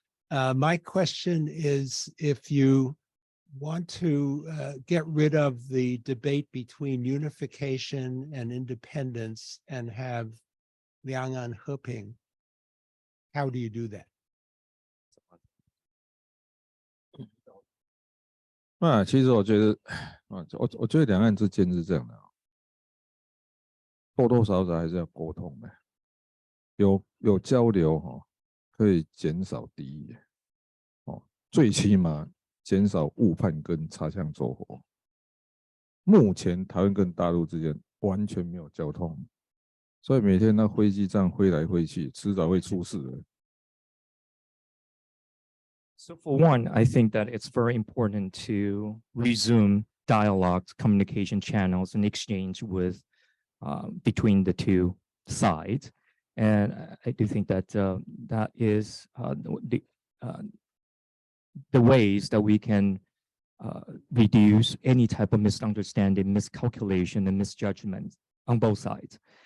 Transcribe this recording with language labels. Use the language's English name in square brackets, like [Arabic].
[English] My question is, if you want to get rid of the debate between unification and independence and have Liang'an Heping, how do you do that? [Chinese] 其实我觉得，我觉得两岸之间是这样的，多多少少还是要沟通的，有交流可以减少敌意，最起码减少误判跟擦枪走火。目前台湾跟大陆之间完全没有交通，所以每天那飞机这样飞来飞去，迟早会出事的。 [English] So for one, I think that it's very important to resume dialogues, communication channels, and exchange with between the two sides. And I do think that that is the ways that we can reduce any type of misunderstanding, miscalculation, and misjudgment on both sides.